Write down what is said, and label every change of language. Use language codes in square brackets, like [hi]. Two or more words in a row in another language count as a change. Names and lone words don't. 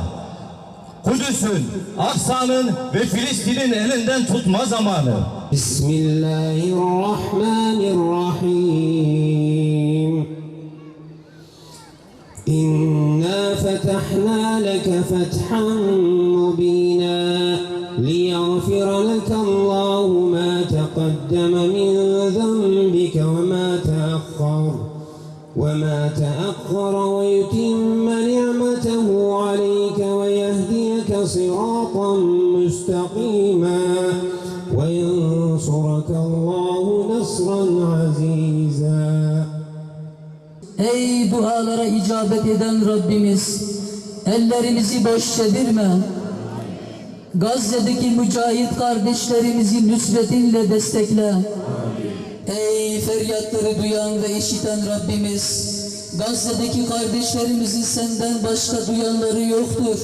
[tr] Kudüs'ün, Aksa'nın ve Filistin'in elinden tutma zamanı. [ar] Bismillahirrahmanirrahim. إنا فتحنا لك فتحا مبينا ليغفر لك الله ما تقدم من ذنبك وما تأخر وما تأخر ويتم نعمته عليك ويهديك صراطا مستقيما وينصرك الله نصرا عزيزا. [tr] Ey dualara icabet eden Rabbimiz, ellerimizi boş çevirme. Gazze'deki mücahit kardeşlerimizi nüsretinle destekle. Ey feryatları duyan ve işiten Rabbimiz, Gazze'deki kardeşlerimizin senden başka duyanları yoktur.